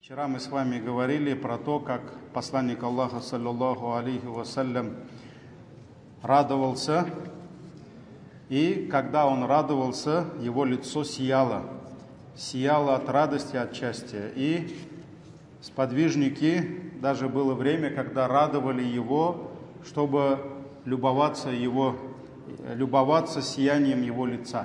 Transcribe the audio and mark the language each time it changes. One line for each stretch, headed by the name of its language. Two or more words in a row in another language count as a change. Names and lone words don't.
Russian: Вчера мы с вами говорили про то, как посланник Аллаха,
Arabic: صلى الله عليه وسلم,
Russian: радовался, и когда он радовался, его лицо сияло от радости, от счастья. И сподвижники, даже было время, когда радовали его, чтобы любоваться сиянием его лица.